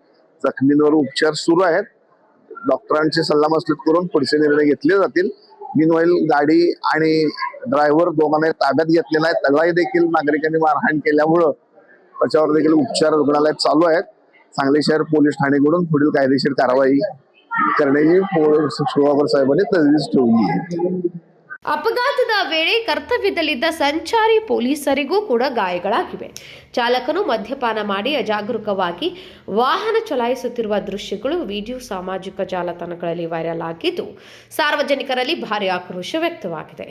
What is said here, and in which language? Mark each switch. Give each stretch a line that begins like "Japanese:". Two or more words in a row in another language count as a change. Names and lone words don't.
Marathi: जखमींवर उपचार सुरू आहेत. डॉक्टरांची सल्लामसलत करून पुढचे निर्णय घेतले जातील. मीनवाईल गाडी आणि ड्रायव्हर दोघांना ताब्यात घेतलेला आहे. त्यालाही देखील नागरिकांनी मारहाण केल्यामुळं त्याच्यावर देखील उपचार रुग्णालयात चालू आहेत. सांगली शहर पोलीस ठाणेकडून पुढील कायदेशीर कारवाई करण्याची शिवकुमार साहेबरे तजवीज ठेवली आहे.
Kannada: ಅಪಘಾತದ ವೇಳೆ ಕರ್ತವ್ಯದಲ್ಲಿದ್ದ ಸಂಚಾರಿ ಪೊಲೀಸರಿಗೂ ಕೂಡ ಗಾಯಗಳಾಗಿವೆ. ಚಾಲಕನು ಮದ್ಯಪಾನ ಮಾಡಿ ಅಜಾಗರೂಕವಾಗಿ ವಾಹನ ಚಲಾಯಿಸುತ್ತಿರುವ ದೃಶ್ಯಗಳು ವಿಡಿಯೋ ಸಾಮಾಜಿಕ ಜಾಲತಾಣಗಳಲ್ಲಿ ವೈರಲ್ ಆಗಿದ್ದು ಸಾರ್ವಜನಿಕರಲ್ಲಿ ಭಾರಿ ಆಕ್ರೋಶ ವ್ಯಕ್ತವಾಗಿದೆ.